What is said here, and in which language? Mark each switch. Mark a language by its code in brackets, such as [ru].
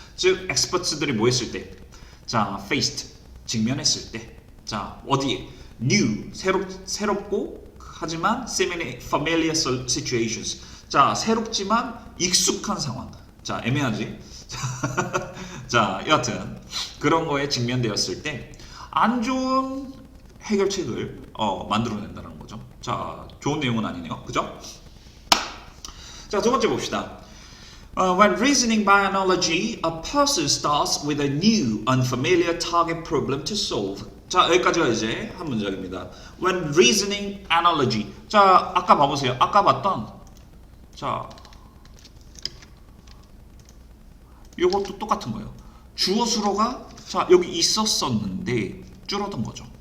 [ko] 즉 experts들이 뭐 했을 때 자 faced 직면했을 때 자 어디에 new 새롭고 하지만 familiar situations 자 새롭지만 익숙한 상황 자 애매하지 자 여하튼 그런 거에 직면되었을 때 안 좋은 해결책을 만들어낸다는 거죠. 자 좋은 내용은 아니네요. 그죠? 자 두 번째 봅시다. [en] When reasoning by analogy, a person starts with a new, unfamiliar target problem to solve. [ko] 자, 여기까지가 이제 한 문장입니다. [en] When reasoning analogy. [ko] 자, 아까 봐보세요. 아까 봤던, 자, 요것도 똑같은 거예요. 주어 수로가, 자, 여기 있었었는데, 줄어든 거죠.